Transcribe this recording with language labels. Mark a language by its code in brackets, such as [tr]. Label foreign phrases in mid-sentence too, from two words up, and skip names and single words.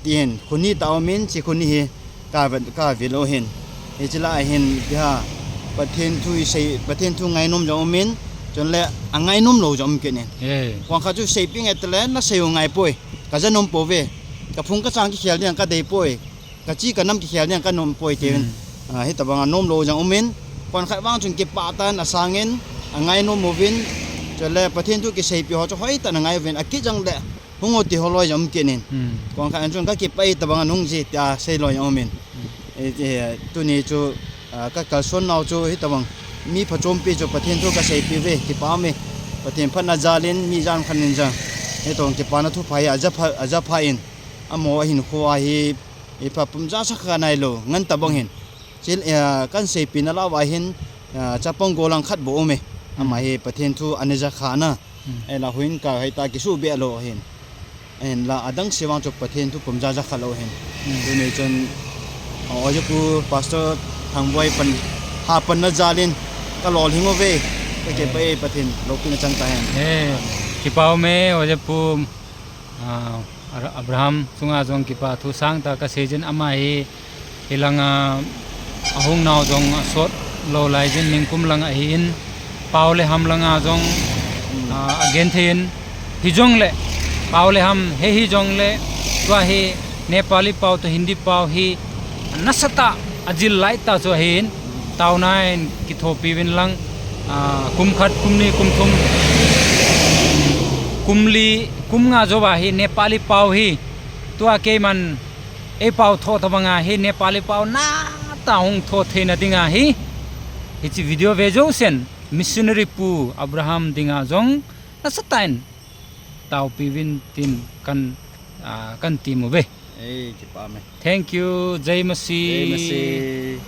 [tcz] ti hin khuni taw min chi khuni hi ka velo hin e chila a hin ya pathen thu sei pathen thu ngai nom jom min chon le angai nom lo jom ke ne kwang kha chu sei ping etle na sei ngai poi ka janom po ve ka phung ka chang ki khial yang ka dei poi ka chi ka nam ki khial yang ka nom poi te hi tabanga nom lo jang umin kon khai wang chung ki pa tan asangin angai no movin chole pathen tu ki sei pi ho cho hoi ta ngai ven aki jang le hungo ti holoi jam ke nin kon khai chung ka ki pai tabanga nung ji ta sei loi omin tu ni chu ka kal son naw chu hi tabang mi phachom pi chu pathen tu ka sei pi ve ki pa me pathen phana jalin mi jan khanin jang he tong ki pa na thu phai aja pha in amo hin kho hi e pa pum ja sakha nai lo ngan tabang hin chil kan sei pi na la wa hin chapong golang khat bo me ama he pathen thu aneja khana ela huin ka haita ki su be lo hin en la adang sewang chok pathen thu pumja ja khalo hin dune chon ojepu pastor thangboy pan ha pan na jalin ka lol hingo ve ke pe pathen lokina chang ta hen ki pau me ojepu Abraham sunga jong ki pa thu sang ta ka season ama hi hilanga ahung naw jong sot lo lai jin ningkum lang a hin paule ham langa jong again thein hi jong le paule ham he hi jong le twa hi Nepali pau to Hindi pau hi nasata ajil lai ta cho hin taunain ki thopi win lang kum khat kumni kum thum kumli kumnga joba hi Nepali pau hi twa ke man e pau tho tabanga hi Nepali pau na taung tho theina dinga hi hichi video vejo sen missionary pu Abraham dinga jong na satain tau piwin tin kan timu ve ki pa me [en] thank you [hi] जय मसीह